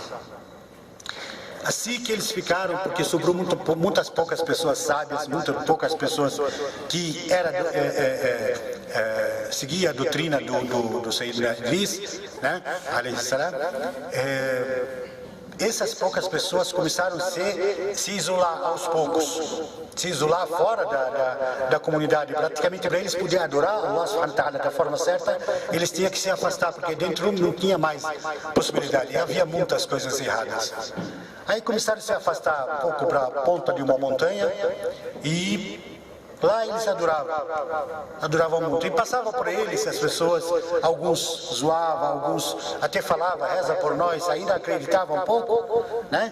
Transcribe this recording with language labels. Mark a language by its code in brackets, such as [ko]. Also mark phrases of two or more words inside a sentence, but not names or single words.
[pt] Assim que eles ficaram, porque sobrou muitas poucas pessoas sábias, muitas poucas pessoas que seguiam a doutrina do Sayyidina Idris, né? Essas poucas pessoas começaram a se isolar aos poucos, se isolar fora da comunidade. Praticamente para eles poderem adorar [ar] الله سبحانه وتعالى [pt] da forma certa, eles tinham que se afastar, porque dentro não tinha mais possibilidade, havia muitas coisas erradas. Aí começaram a se afastar um pouco para a ponta de uma montanha e lá eles adoravam muito. E passava por eles as pessoas, alguns zoavam, alguns até falavam, reza por nós, ainda acreditavam um pouco, né?